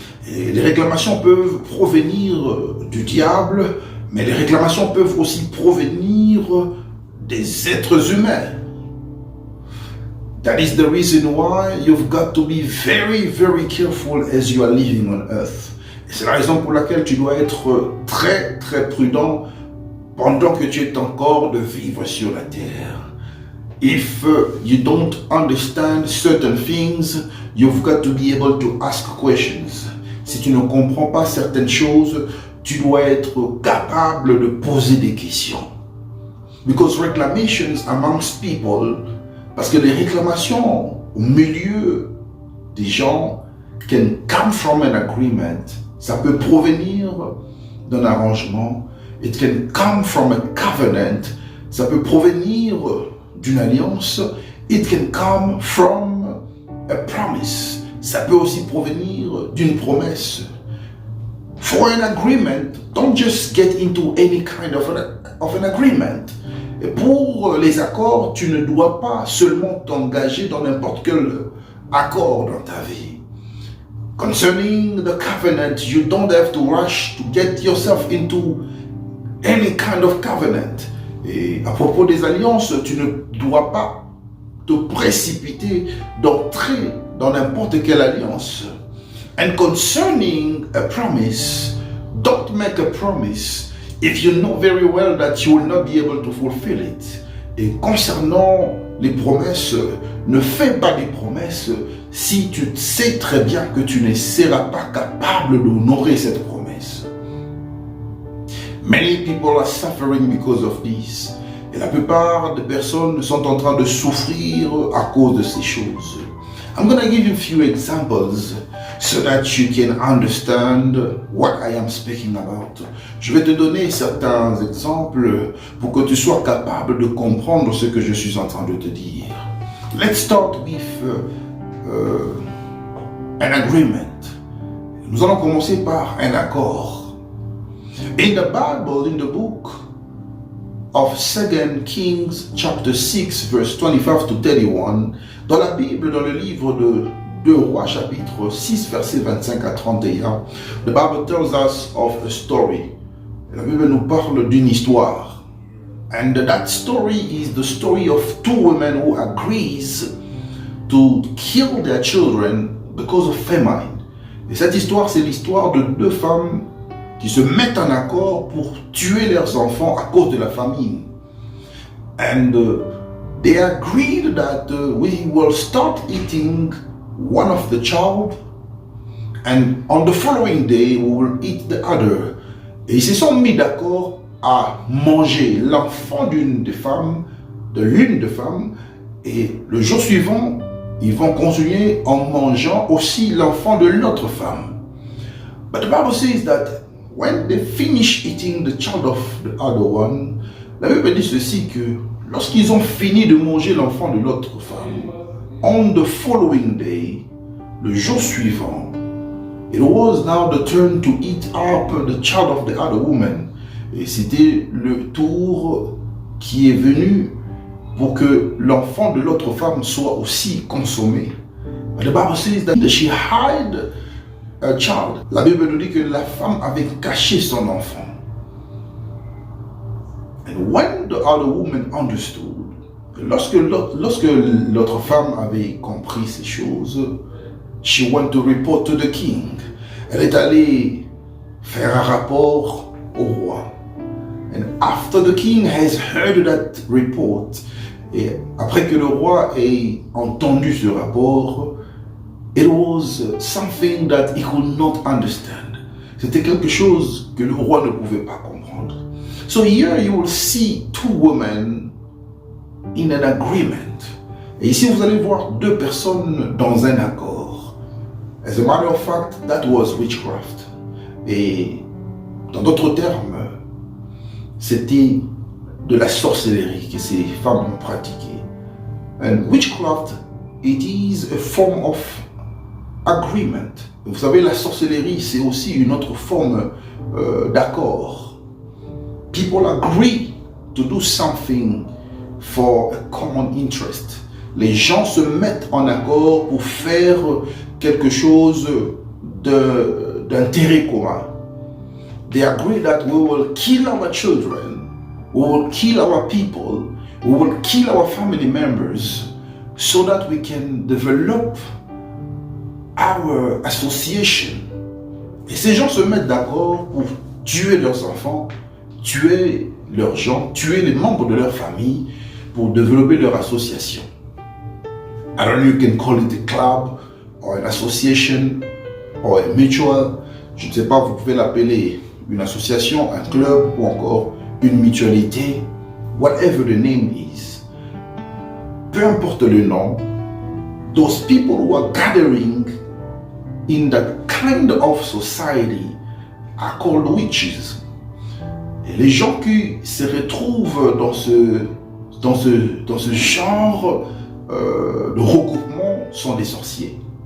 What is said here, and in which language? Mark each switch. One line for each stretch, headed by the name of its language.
French: Et les réclamations peuvent provenir du diable, mais les réclamations peuvent aussi provenir des êtres humains.
English: That is the reason why you've got to be very, very careful as you are living on earth.
French: Et c'est la raison pour laquelle tu dois être très, très prudent pendant que tu es encore de vivre sur la terre.
English: If you don't understand certain things, you've got to be able to ask questions.
French: Si tu ne comprends pas certaines choses, tu dois être capable de poser des questions.
English: Because reclamations amongst people,
French: parce que les réclamations au milieu des gens
English: can come from an agreement.
French: Ça peut provenir d'un arrangement.
English: It can come from a covenant.
French: Ça peut provenir d'une alliance.
English: It can come from a promise.
French: Ça peut aussi provenir d'une promesse.
English: For an agreement, don't just get into any kind of an agreement.
French: Et pour les accords, tu ne dois pas seulement t'engager dans n'importe quel accord dans ta vie.
English: Concerning the covenant, you don't have to rush to get yourself into any kind of covenant.
French: Et à propos des alliances, tu ne dois pas te précipiter d'entrer dans n'importe quelle alliance.
English: And concerning a promise, don't make a promise if you know very well that you will not be able to fulfill it.
French: Et concernant les promesses, ne fais pas des promesses si tu sais très bien que tu ne seras pas capable d'honorer cette promesse.
English: Many people are suffering because of this.
French: Et la plupart des personnes sont en train de souffrir à cause de ces choses.
English: I'm going to give you a few examples so that you can understand what I am speaking about.
French: Je vais te donner certains exemples pour que tu sois capable de comprendre ce que je suis en train de te dire.
English: Let's start with an agreement.
French: Nous allons commencer par un accord.
English: In the Bible, in the book of 2 Kings chapter 6 verse 25 to 31,
French: dans la Bible, dans le livre de 2 Rois chapitre 6 verset 25 à 31,
English: the Bible tells us of a story.
French: La Bible nous parle d'une histoire.
English: And that story is the story of two women who agrees to kill their children because of famine.
French: Et cette histoire, c'est l'histoire de deux femmes qui se mettent en accord pour tuer leurs enfants à cause de la famine.
English: And they agreed that we will start eating one of the child, and on the following day we will eat the other.
French: Et ils se sont mis d'accord à manger l'enfant d'une des femmes, de l'une des femmes, et le jour suivant, ils vont continuer en mangeant aussi l'enfant de l'autre femme.
English: But the Bible says that when they finish eating the child of the other one,
French: La Bible dit ceci que lorsqu'ils ont fini de manger l'enfant de l'autre femme,
English: on the following day,
French: le jour suivant,
English: it was now the turn to eat up the child of the other woman.
French: Et c'était le tour qui est venu pour que l'enfant de l'autre femme soit aussi consommé.
English: But the Bible says that she hid a child.
French: La Bible nous dit que la femme avait caché son enfant.
English: And when the other woman understood,
French: lorsque l'autre femme avait compris ces choses,
English: she went to report to the king.
French: Elle est allée faire un rapport au roi.
English: And after the king has heard that report,
French: et après que le roi ait entendu ce rapport,
English: it was something that he could not understand.
French: C'était quelque chose que le roi ne pouvait pas comprendre.
English: So here you will see two women in an agreement.
French: Et ici vous allez voir deux personnes dans un accord.
English: As a matter of fact, that was witchcraft.
French: Et dans d'autres termes, c'était de la sorcellerie que ces femmes ont pratiquée.
English: And witchcraft, it is a form of agreement.
French: Vous savez, la sorcellerie, c'est aussi une autre forme d'accord.
English: People agree to do something for a common interest.
French: Les gens se mettent en accord pour faire quelque chose d'intérêt commun.
English: They agree that we will kill our children, we will kill our people, we will kill our family members so that we can develop our association.
French: Et ces gens se mettent d'accord pour tuer leurs enfants, tuer leurs gens, tuer les membres de leur famille pour développer leur association.
English: I don't know, you can call it a club or an association or a mutual.
French: Je ne sais pas, vous pouvez l'appeler une association, un club ou encore une mutualité.
English: Whatever the name is.
French: Peu importe le nom,
English: those people who are gathering in that kind of society are called witches.
French: Et les gens qui se retrouvent dans ce genre de regroupement sont des sorciers.